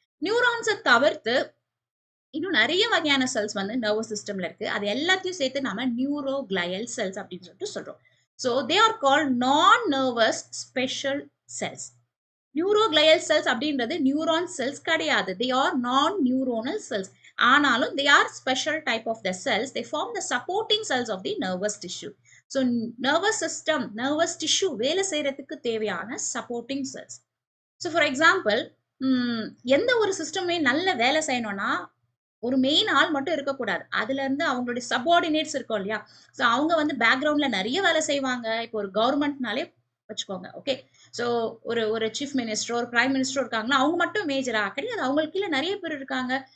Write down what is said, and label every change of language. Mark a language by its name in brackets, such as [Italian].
[Tamil] நியூரான்ஸை தவிர்த்து இன்னும் நிறைய வகையான செல்ஸ் வந்து நர்வஸ் சிஸ்டம்ல இருக்கு. அது எல்லாத்தையும் சேர்த்து நாம நியூரோகிளையல் செல்ஸ் அப்படின்னு சொல்லிட்டு சொல்றோம். [English] So they are called non nervous special cells. [Tamil] நியூரோகிளையல் செல்ஸ் அப்படின்றது நியூரான் செல்ஸ் கிடையாது. [English] They are non neuronal cells. [Tamil] ஆனாலும் [English] they are special type of the cells. They form the supporting cells of the nervous tissue. So nervous system, nervous tissue [Tamil] வேலை செய்யறதுக்கு தேவையான [English] supporting cells. So for example, [Tamil] எந்த ஒரு சிஸ்டமே நல்ல வேலை செய்யணும்னா ஒரு மெயின் ஆள் மட்டும் இருக்கக்கூடாது. அதுல இருந்து அவங்களுடைய சபார்டினேட்ஸ் இருக்கும் இல்லையா, ஸோ அவங்க வந்து பேக்ரவுண்ட்ல நிறைய வேலை செய்வாங்க. இப்போ ஒரு கவர்மெண்ட்னாலே வச்சுக்கோங்க. ஓகே, ஸோ ஒரு ஒரு சீஃப் மினிஸ்டர், ஒரு பிரைம் மினிஸ்டர் இருக்காங்கன்னா அவங்க மட்டும் மேஜரா கிடையாது, அவங்களுக்கு கீழே நிறைய பேர் இருக்காங்க.